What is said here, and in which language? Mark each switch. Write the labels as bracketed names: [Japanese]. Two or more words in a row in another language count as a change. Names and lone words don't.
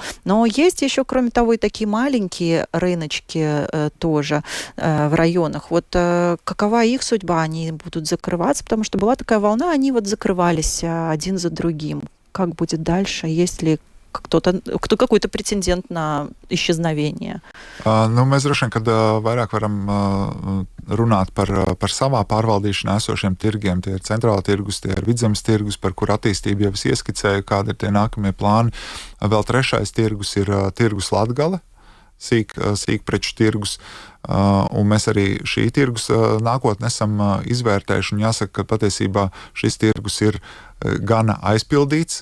[Russian] Но есть еще, кроме того, и такие маленькие рыночки тоже в районах. Вот какова их судьба? Они будут закрываться, потому что была такая волна, они вот закрывались один за другим. Как будет дальше? Есть ли какой-то претендент на исчезновение? [Latvian] Mēs droši vien, kad vairāk varam runāt par savā pārvaldīšanā esošiem tirgiem. Tie ir centrāla tirgus, tie ir Vidzemes tirgus, par kur attīstību jau es ieskicēju, kādi ir tie nākamie plāni. Vēl trešais tirgus ir tirgus Latgale, sīkpreču tirgus, un mēs arī šī tirgus nākotnē esam izvērtējuši, un jāsaka, ka patiesībā šis tirgus ir gana aizpildīts.